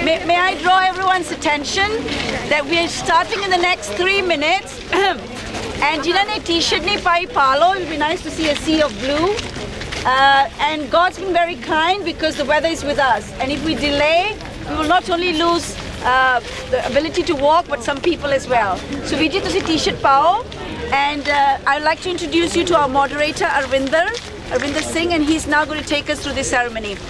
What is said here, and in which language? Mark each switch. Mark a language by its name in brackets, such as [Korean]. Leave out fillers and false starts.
[English] May I draw everyone's attention that we are starting in the next 3 minutes. [Punjabi] And जिन्होंने ने t-shirt नहीं पाई पा लो. [English] It will be nice to see a sea of blue. And God's been very kind because the weather is with us. And if we delay, we will not only lose the ability to walk, but some people as well. So Vijay, [Punjabi] तुसी t-shirt पाओ. [English] And I'd like to introduce you to our moderator, Arvinder Singh, and he's now going to take us through the ceremony.